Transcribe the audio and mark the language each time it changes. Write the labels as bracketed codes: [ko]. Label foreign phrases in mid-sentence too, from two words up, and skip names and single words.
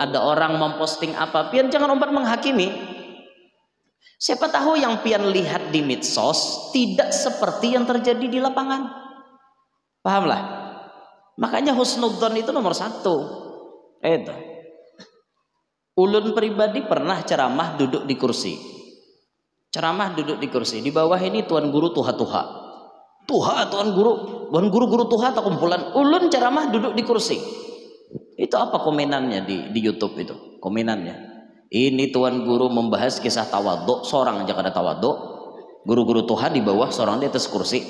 [id] Ada orang memposting apa pian jangan umpat menghakimi. Siapa tahu yang pian lihat di medsos tidak seperti yang terjadi di lapangan. [bjn] Pahamlah. [id] Makanya husnudzon itu nomor 1. Itu. Ulun pribadi pernah ceramah duduk di kursi. Ceramah duduk di kursi. Di bawah ini tuan guru tuha-tuha. [bjn] Tuha tuan guru tuha tak kumpulan. [id] Ulun ceramah duduk di kursi. Itu apa komenannya di YouTube itu? Komenannya. Ini tuan guru membahas kisah tawaduk. Seorang aja kada tawaduk. [bjn] Guru-guru tuha di bawah, seorang di atas kursi.